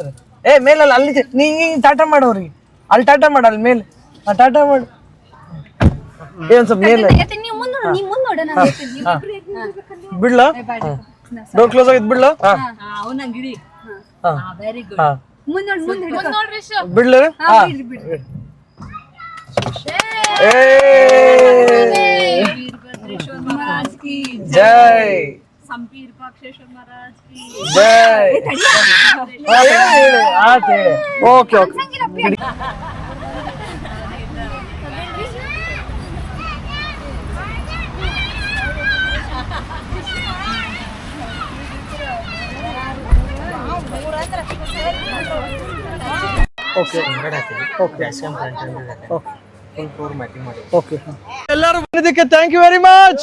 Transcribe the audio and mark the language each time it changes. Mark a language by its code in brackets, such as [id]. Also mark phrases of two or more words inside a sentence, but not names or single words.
[kn] ಏ ಮೇಲಲ್ಲ ಅಲ್ಲಿ ನೀ ಟಾಟಾ ಮಾಡೋರಿಗೆ, ಅಲ್ಲಿ ಟಾಟಾ ಮಾಡ, ಅಲ್ಲಿ ಮೇಲೆ ಟಾಟಾ ಮಾಡು. ಏನ್ ಸ್ವಲ್ಪ ಮೇಲೆ ನೀವು ಮುಂದೆ ನೋಡು, ನೀವು ಮುಂದೆ ನೋಡು, ನಾನು ಹೇಳ್ತೀನಿ. ಬಿಡ್ಲಾ [en] door close [kn] ಆಗಿದ್ ಬಿಡ್ಲಾ ಅವನ ಗಿಡಿ. [en] very good. [kn] ಮುಂದೆ ನೋಡ್ರಿ ಬಿಡ್ಲೇ ಬಿಡ್ರಿ. [hi] वीरभद्रेश्वर महाराज की ಜೈ संपीर पाक्षेश्वर महाराज की ಜೈ. [en] OK OK OK OK [kn] ಎಲ್ಲರೂ ಬಂದಿದ್ದಕ್ಕೆ [en] thank you very much.